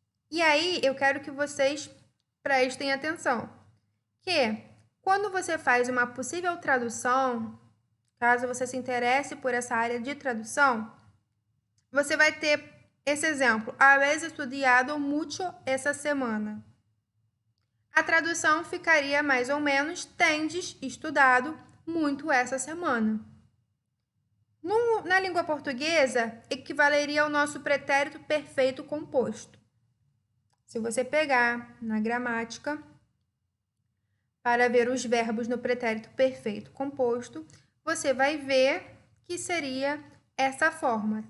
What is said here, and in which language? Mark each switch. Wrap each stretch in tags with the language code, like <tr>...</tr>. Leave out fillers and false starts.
<pt>E aí, eu quero que vocês prestem atenção. Que quando você faz uma possível tradução, caso você se interesse por essa área de tradução, você vai ter esse exemplo.</pt> <es>Habéis estudiado mucho essa semana.</es> <pt>A tradução ficaria mais ou menos tendes estudado muito essa semana. Na língua portuguesa, equivaleria ao nosso pretérito perfeito composto. Se você pegar na gramática, para ver os verbos no pretérito perfeito composto, você vai ver que seria essa forma.</pt>